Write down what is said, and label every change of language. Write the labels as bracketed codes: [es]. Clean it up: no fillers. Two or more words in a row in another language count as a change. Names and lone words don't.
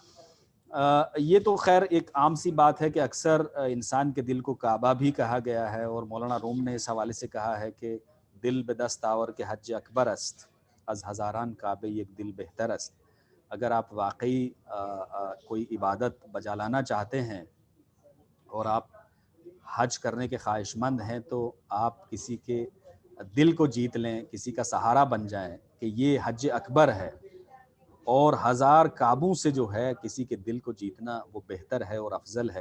[ur] یہ تو خیر ایک عام سی بات ہے کہ اکثر انسان کے دل کو کعبہ بھی کہا گیا ہے، اور مولانا روم نے اس حوالے سے کہا ہے کہ [fa] دل بدست آور کے حج اکبر است، از ہزاران کعبے یک دل بہتر است۔ [ur] اگر آپ واقعی کوئی عبادت بجا لانا چاہتے ہیں اور آپ حج کرنے کے خواہش مند ہیں، تو آپ کسی کے دل کو جیت لیں، کسی کا سہارا بن جائیں کہ یہ حج اکبر ہے، اور ہزار کعبوں سے جو ہے کسی کے دل کو جیتنا وہ بہتر ہے اور افضل ہے۔